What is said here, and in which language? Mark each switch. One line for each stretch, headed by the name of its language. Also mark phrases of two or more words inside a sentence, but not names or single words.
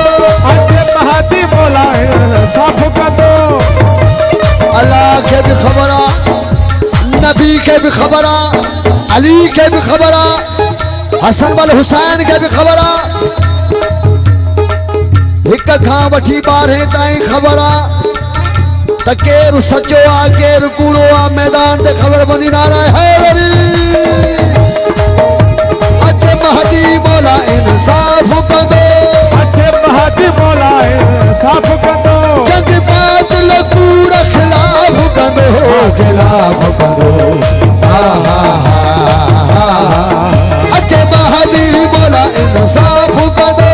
Sindhi: अचे महदी मौला इंसाफ कदो। अल्लाह के भी खबर आ, नबी के भी खबर आ, अली के भी खबर आ, हसन वल हुसैन के भी खबर आ। हिक खां वठी 12 ताईं खबर आ त केर सचो आ केर कूड़ो आ। मैदान ते खबर बंदी नारा हैदरी। अचे महदी मौला इंसाफ कंदो, अचे महदी मौला इंसाफ कंदो। जंग बातिल कूड़ खिलाफ कंदो, खिलाफ कंदो। अचे महदी मौला इंसाफ कंदो,